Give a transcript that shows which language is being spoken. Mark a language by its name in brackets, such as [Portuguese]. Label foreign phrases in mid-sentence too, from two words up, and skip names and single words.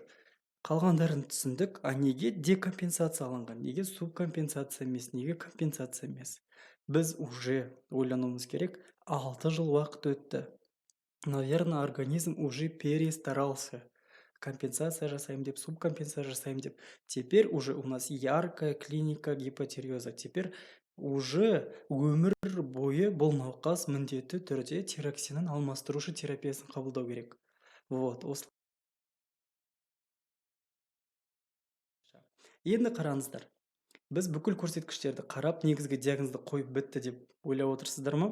[Kazakh] Қалғандарын түсіндік, а неге декомпенсацияланған, неге субкомпенсация емес, неге компенсация емес? Біз уже ойлануымыз керек, 6 жыл уақыт өтті. [Russian] Наверное, организм уже перестарался. [Kazakh] Компенсация жасайым деп, субкомпенсация жасайым деп. [Russian] Теперь уже у нас яркая клиника гипотиреоза. Теперь уже [Kazakh] өмір бойы бұл науқас міндетті түрде тироксинін алмастырушы терапиясын қабылдау керек. Вот, осылай. Енді қараңыздар. Біз бүкіл көрсеткіштерді қарап, негізгі диагнозды қойып бітті деп ойлап отырсыздар ма?